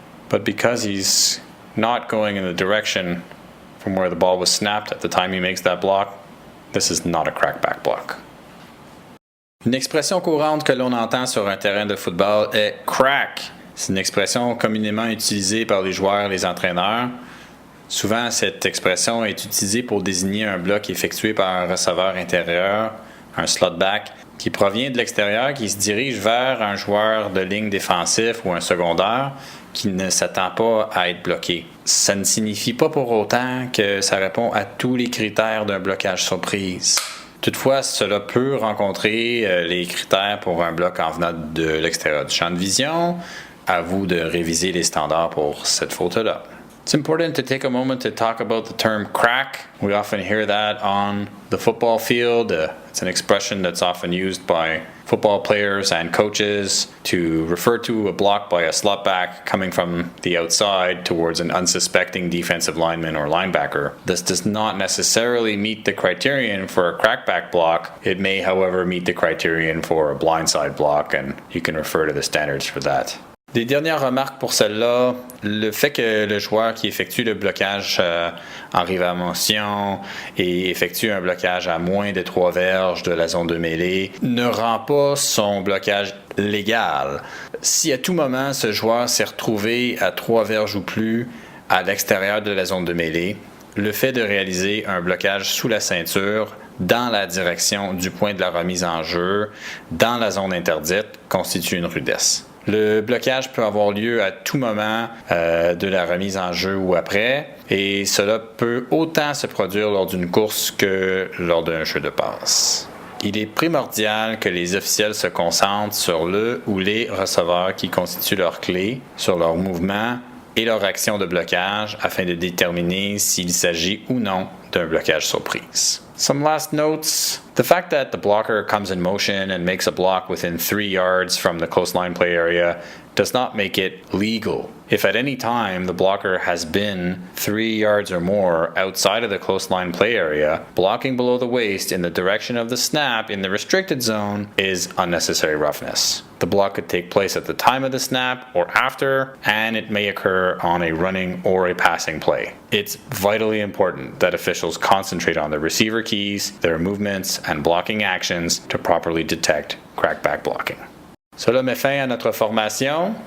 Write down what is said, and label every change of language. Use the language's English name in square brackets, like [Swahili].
[English] But because he's not going in the direction from where the ball was snapped at the time he makes that block, This is not a crackback block. [French] Une expression courante que l'on entend sur un terrain de football est « crack ». C'est une expression communément utilisée par les joueurs et les entraîneurs. Souvent, cette expression est utilisée pour désigner un bloc effectué par un receveur intérieur, un slot back, qui provient de l'extérieur, qui se dirige vers un joueur de ligne défensif ou un secondaire qui ne s'attend pas à être bloqué. Ça ne signifie pas pour autant que ça répond à tous les critères d'un blocage surprise. Toutefois, cela peut rencontrer les critères pour un bloc en venant de l'extérieur du champ de vision. À vous de réviser les standards pour cette faute-là. [English] It's important to take a moment to talk about the term crack. We often hear that on the football field. It's an expression that's often used by football players and coaches to refer to a block by a slot back coming from the outside towards an unsuspecting defensive lineman or linebacker. This does not necessarily meet the criterion for a crackback block. It may, however, meet the criterion for a blindside block, and you can refer to the standards for that. [French] Des dernières remarques pour celle-là, le fait que le joueur qui effectue le blocage en rive-à-motion et effectue un blocage à moins de 3 verges de la zone de mêlée ne rend pas son blocage légal. Si à tout moment ce joueur s'est retrouvé à 3 verges ou plus à l'extérieur de la zone de mêlée, le fait de réaliser un blocage sous la ceinture dans la direction du point de la remise en jeu, dans la zone interdite, constitue une rudesse. Le blocage peut avoir lieu à tout moment de la remise en jeu ou après, et cela peut autant se produire lors d'une course que lors d'un jeu de passe. Il est primordial que les officiels se concentrent sur le ou les receveurs qui constituent leur clé, sur leur mouvement et leur action de blocage afin de déterminer s'il s'agit ou non d'un blocage surprise. [English] Some last notes. The fact that the blocker comes in motion and makes a block within 3 yards from the close line play area does not make it legal. If at any time the blocker has been 3 yards or more outside of the close line play area, blocking below the waist in the direction of the snap in the restricted zone is unnecessary roughness. The block could take place at the time of the snap or after, and it may occur on a running or a passing play. It's vitally important that officials concentrate on the receiver keys, their movements, and blocking actions to properly detect crackback blocking. [French] Cela met fin à notre formation.